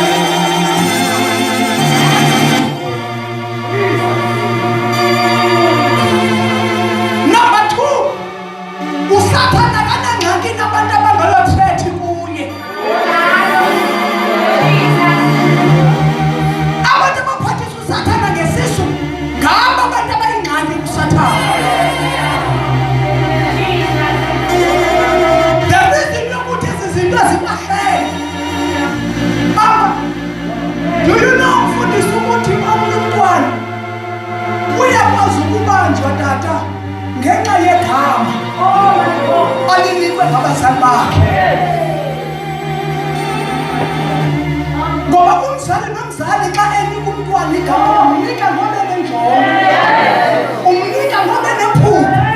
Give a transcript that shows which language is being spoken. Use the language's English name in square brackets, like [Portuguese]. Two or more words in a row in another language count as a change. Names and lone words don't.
[Xhosa] Number 2, usathana kanangxaki nabantu abangalothethi kuye. Abantu abaphathisa usathana ngesisu ngabo abantu abayingxaki kusathana. [English] The reason [Xhosa] yokuthi ezi zinto zibahlele. Mama, [English] do you know [Xhosa] mfundisi ukuthi omnye umntwana uyakwazi ukubanjwa tata ngenxa yegama alinikwe ngabazali bakhe? Ngoba umzali nomzali xa enika umntwana igama umnika ngoba enenjongo, umnika ngoba enephupho.